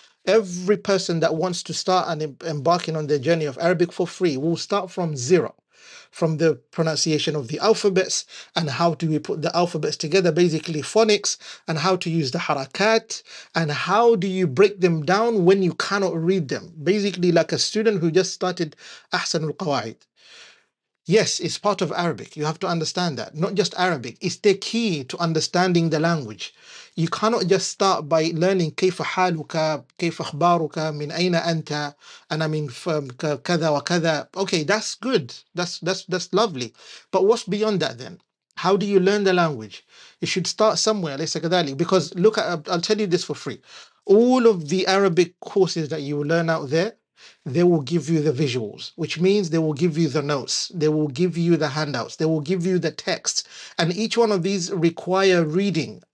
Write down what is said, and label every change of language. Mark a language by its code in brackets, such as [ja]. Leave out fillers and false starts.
[en] Every person that wants to start and embarking on their journey of Arabic for free will start from zero, from the pronunciation of the alphabets and how do we put the alphabets together, basically phonics, and how to use the harakat, and how do you break them down when you cannot read them, basically like a student who just started Ahsan al-Qawaid. Yes, it's part of Arabic. You have to understand that. Not just Arabic. It's the key to understanding the language. You cannot just start by learning [ar] كيف حالك, كيف أخبارك, من أين أنت, أنا من كذا وكذا. [en] Okay, that's good. That's lovely. But what's beyond that then? How do you learn the language? You should start somewhere. [ar] ليس كذلك. [en] Because look at, I'll tell you this for free. All of the Arabic courses that you will learn out there, they will give you the visuals, which means they will give you the notes, they will give you the handouts, they will give you the text, and each one of these require reading.